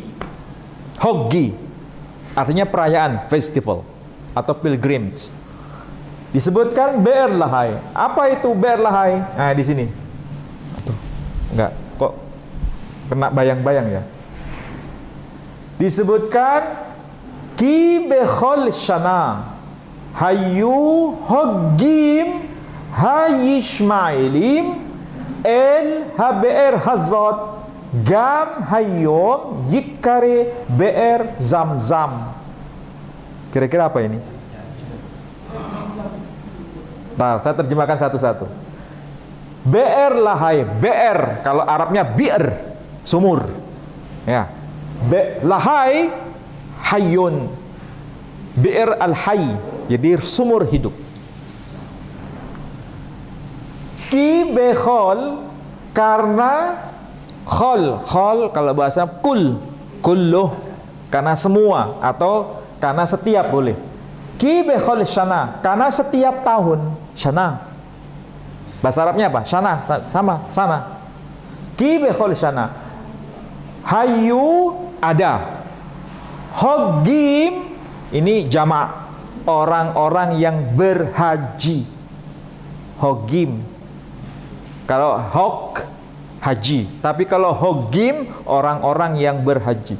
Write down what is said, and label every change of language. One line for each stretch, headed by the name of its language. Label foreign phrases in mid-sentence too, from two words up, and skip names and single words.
Indonesian: Hoggi artinya perayaan, festival atau pilgrimage. Disebutkan
Hebrew: באר לחי.
Indonesian: Apa itu
Hebrew: באר לחי?
Indonesian: Nah, di sini. Enggak, kok kena bayang-bayang ya.
Hebrew: Disebutkan כי בכל שנה היו חוגגים הישמעאלים אל הבאר הזאת גם היום ייקרא באר זמזם.
Indonesian: Kira-kira apa ini? Nah, saya terjemahkan satu-satu.
Hebrew: באר לחי,
Indonesian: Be'er kalau Arabnya bi'r, sumur. Ya. Lahai Hayyun.
Arabic: بئر الحي,
Indonesian: jadi sumur hidup.
Hebrew: כי בכל
Indonesian: karena khol kalau bahasa kulluh karena semua atau karena setiap boleh.
Hebrew: כי בכל שנה
Indonesian: karena setiap tahun. Shana bahasa Arabnya apa? Shana sama sana.
Hebrew: כי בכל שנה.
Indonesian: Hayu ada. Hoggim ini jamak orang-orang yang berhaji. Hoggim. Kalau hok haji, tapi kalau hoggim orang-orang yang berhaji.